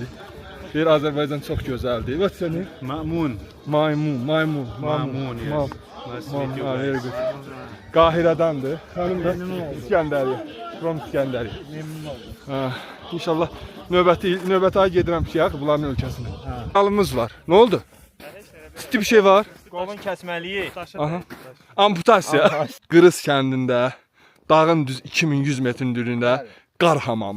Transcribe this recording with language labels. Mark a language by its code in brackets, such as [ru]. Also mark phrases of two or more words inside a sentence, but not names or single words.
[az] Bir Azərbaycan çox gözəldir. [en] What's your name? [az] Mamun. Maymun. [en] Mamun, yes. Very good. [az] Qahirədandır. Hanım da İskəndəriyə. From İskəndəriyə. Memnun oldum. İnşallah növbəti ay gedirəm ki, bunların ölkəsinə. Halımız var. Nə oldu? Ciddi bir şey var. Qolun kəsməliyi. Aha. Amputasiya. Qırız kəndində dağın düz 2100 metrin düründə qar hamamı.